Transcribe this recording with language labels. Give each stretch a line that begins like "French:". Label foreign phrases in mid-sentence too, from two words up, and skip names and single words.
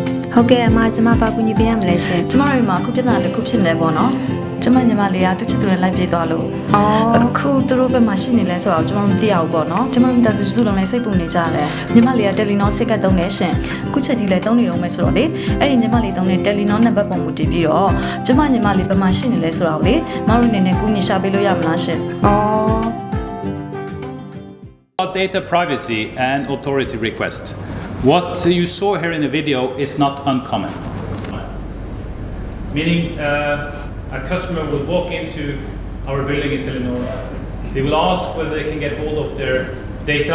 Burmese: ဟုတ်ကဲ့အမကျမပါကူညီပေးရမလဲရှင်ကျမတို့မှာအခုပြဿနာတစ်ခုဖြစ်နေပေါ့နော်ကျမညီမလေးကသူချစ်သူနဲ့လိုက်ပြေးသွားလို့အခုသူတို့ဘက်မှာရှိနေလဲဆိုတော့ကျမမသိရဘူးပေါ့နော်ကျမတို့မိသားစုစုလုံးလည်းစိတ်ပူနေကြတယ်ညီမလေးက Telenor စိတ်ကသုံးနေရှင်အခုချက်ကြီးလည်းသုံးနေတော့မယ်ဆိုတော့လေအဲ့ဒီညီမလေးသုံးတဲ့ Telenor နံပါတ်ပုံမူတည်ပြီးတော့ကျမညီမလေးဘက်မှာရှိနေလဲဆိုတော့လေမတို့အနေနဲ့ကူညီရှာပေးလို့ရမလားရှင်
English: About data privacy and authority request. What you saw here in the video is not uncommon. Meaning a customer will walk into our building in Telenor. They will ask whether they can get hold of their data.